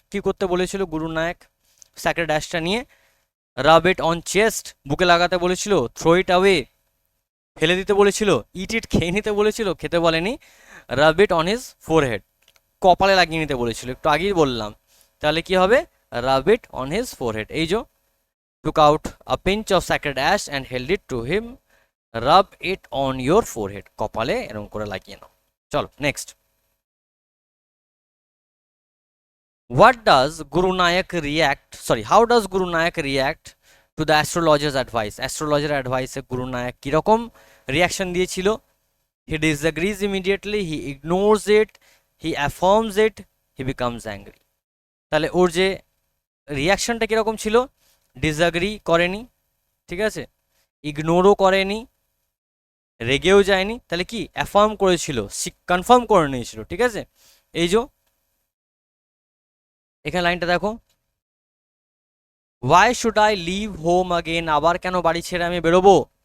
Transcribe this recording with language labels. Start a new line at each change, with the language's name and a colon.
Bangla: কি করতে বলেছিল গুরু নায়ক স্যাক্রেড অ্যাশটা নিয়ে?
English: rub it on chest,
Bangla: বুকে লাগাতে বলেছিল,
English: throw it away,
Bangla: ফেলে দিতে বলেছিল, ইট ইট খেয়ে নিতে বলেছিল, খেতে বলেনি।
English: rub it on his forehead,
Bangla: কপালে লাগিয়ে নিতে বলেছিল, একটু আগেই বললাম। তাহলে কি হবে?
English: Rub it on his forehead.
Bangla: এই যে
English: took out a pinch of sacred ash and held it to him, rub it on your forehead,
Bangla: কপালে এরকম করে লাগিয়ে নাও। চলো next.
English: What does Guru Nanak react, sorry, how does Guru Nanak react to the astrologer's advice?
Bangla: Astrologer advice এ গুরু নায়ক কিরকম reaction দিয়েছিল?
English: He disagrees immediately, he ignores it, he affirms it, he becomes angry।
Bangla: তাহলে ওর যে রিয়াকশনটা কিরকম ছিল? Disagree করেনি, ঠিক আছে, ইগনোরও করেনি, রেগেও যায়নি, তাহলে কি অ্যাফার্ম করেছিল, কনফার্ম করে নিয়েছিল, ঠিক আছে। এই যে এখানে লাইনটা দেখো,
English: why should I leave home again,
Bangla: আবার কেন বাড়ি ছেড়ে আমি বেরোবো?